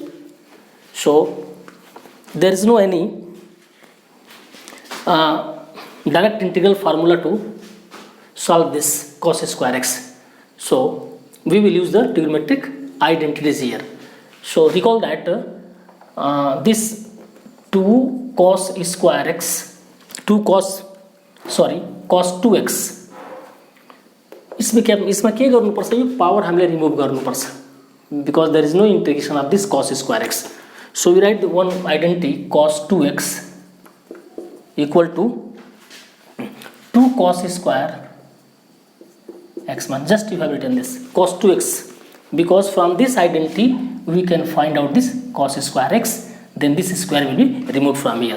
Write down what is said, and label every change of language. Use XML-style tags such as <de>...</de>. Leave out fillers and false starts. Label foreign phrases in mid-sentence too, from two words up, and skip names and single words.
<en>So there is no any direct integral formula to solve this cos square x. So we will use the trigonometric identities here. So recall that this 2 cos square x, cos 2x,</en> <ne>इसमें के गर्नुपर्छ, यो पावर हामीले रिमुभ गर्नुपर्छ,</ne> <en>because there is no integration of this cos square x. So we write the one identity cos 2x equal to 2 cos square x man. Just you have written this cos 2x, because from this identity we can find out this cos square x, then this square will be removed from here.</en>